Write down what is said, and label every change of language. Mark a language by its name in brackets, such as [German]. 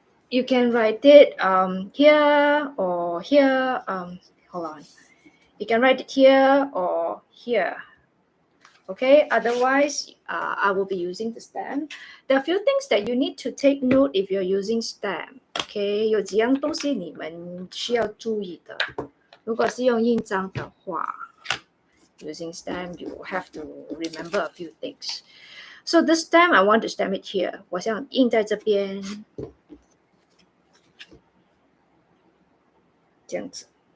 [English] You can write it here or here. Hold on. You can write it here or here. Okay, otherwise, I will be using the stamp. There are a few things that you need to take note if you're using stamp. [Chinese] Okay, 有几样东西你们需要注意的。如果是用印章的话 [English] using stamp, you will have to remember a few things. So this stamp, I want to stamp it here. [Chinese] 我想印在这边。这样子。